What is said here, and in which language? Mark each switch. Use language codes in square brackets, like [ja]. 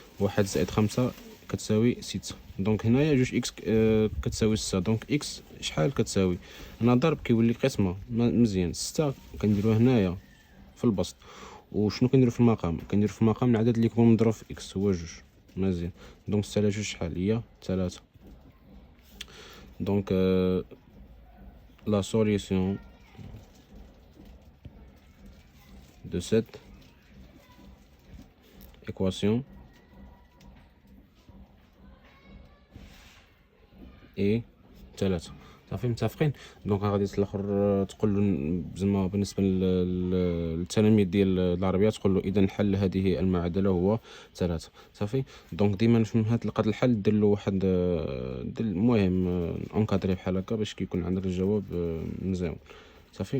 [ar] واحد زائد 5 كتساوي 6. دونك هنايا 2 اكس كتساوي 6. دونك اكس شحال كتساوي؟ هنا ضرب كيولي قسمه مزيان. 6 كنديروها هنايا في البسط. وشنو كنديرو في المقام؟ كنديرو في المقام العدد اللي يكون مضروب في اكس هو 2. مزيان. دونك 6 على 2 شحال هي؟ 3. [fr] دونك la solution de cette équation est 3. [ar] صافي متفقين؟ دونك غادي الاخر تقول له زعما بالنسبه للتلاميذ ديال العربيه تقول له اذا حل هذه المعادله هو 3. صافي. دونك ديما فين لقات الحل دير له واحد دير المهم اونكادري بحال هكا باش كيكون عندك الجواب مزيان. صافي.